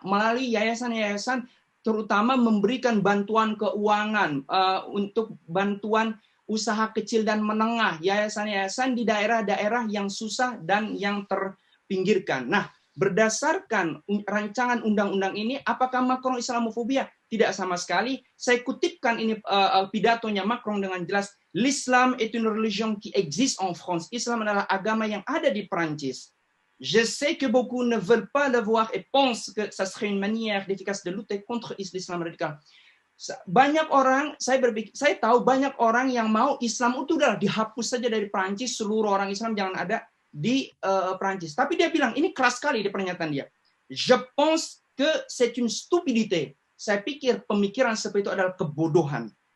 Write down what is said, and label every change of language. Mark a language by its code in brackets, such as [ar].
[id] Melalui yayasan-yayasan, terutama memberikan bantuan keuangan untuk bantuan usaha kecil dan menengah, yayasan-yayasan di daerah-daerah yang susah dan yang terpinggirkan. Nah, berdasarkan rancangan undang-undang ini, apakah Macron Islamofobia? Tidak sama sekali. Saya kutipkan ini pidatonya Macron dengan jelas. [fr] L'Islam est une religion qui existe en France. [id] Islam adalah agama yang ada di Prancis. [fr] Je sais que beaucoup ne veulent pas le voir et pensent que ça serait une manière efficace de lutter contre l'islam radical. [id] Banyak orang, saya tahu banyak orang yang mau Islam itu udah dihapus saja dari Prancis, seluruh orang Islam jangan ada di Prancis. Tapi dia bilang, ini keras sekali di pernyataan dia. [fr] Je pense que c'est une stupidité. [id] Saya pikir pemikiran seperti itu adalah kebodohan.